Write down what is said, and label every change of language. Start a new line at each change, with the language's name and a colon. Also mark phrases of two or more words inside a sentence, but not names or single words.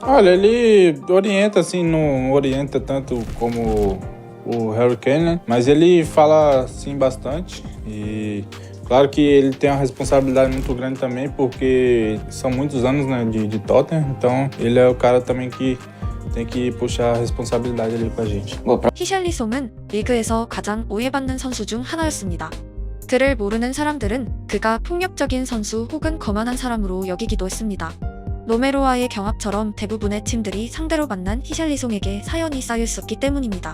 Portuguese: Olha, ele orienta assim, não orienta tanto como o Harry Kane, né? Mas ele fala assim bastante e claro que ele tem uma responsabilidade muito grande também, porque são muitos anos, né, de Tottenham, então ele é o cara também que tem que puxar a responsabilidade ali com a gente.
Korean: 히샬리송은 리그에서 가장 오해받는 선수 중 하나였습니다. 그를 모르는 사람들은 그가 폭력적인 선수 혹은 거만한 사람으로 여기기도 했습니다. 로메로와의 경합처럼 대부분의 팀들이 상대로 만난 히샬리송에게 사연이 쌓여 있었기 때문입니다.